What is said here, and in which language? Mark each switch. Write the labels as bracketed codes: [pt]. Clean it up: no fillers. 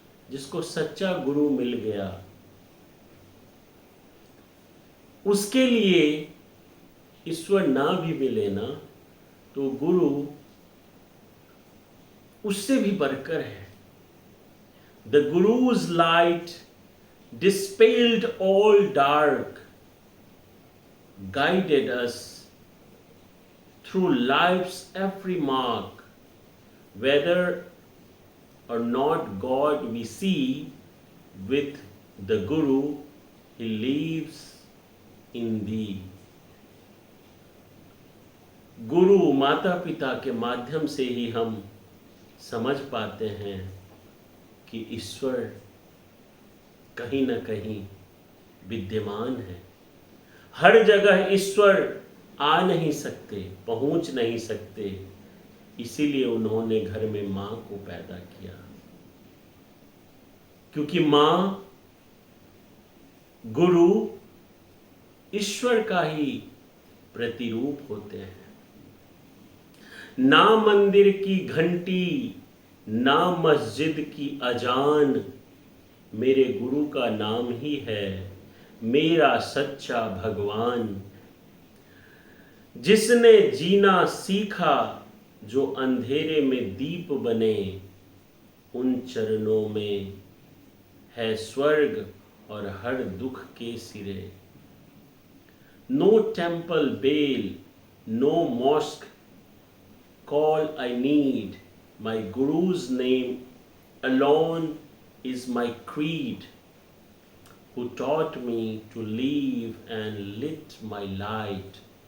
[hi] जिसको सच्चा गुरु मिल गया उसके लिए ईश्वर ना भी मिले ना तो गुरु उससे भी बढ़कर है। [en] The Guru's light dispelled all dark, guided us through life's every mark. Whether or not God we see, with the Guru He lives in thee. [hi] गुरु माता पिता के माध्यम से ही हम समझ पाते हैं कि ईश्वर कहीं न कहीं विद्यमान है। हर जगह ईश्वर आ नहीं सकते, पहुंच नहीं सकते, इसीलिए उन्होंने घर में मां को पैदा किया, क्योंकि मां गुरु ईश्वर का ही प्रतिरूप होते हैं। ना मंदिर की घंटी, ना मस्जिद की अजान, मेरे गुरु का नाम ही है मेरा सच्चा भगवान। जिसने जीना सीखा जो अंधेरे में दीप बने, उन चरणों में है स्वर्ग और हर दुख के सिरे। [en] No temple bell, no mosque call I need. My Guru's name alone is my creed, who taught me to live and lit my night.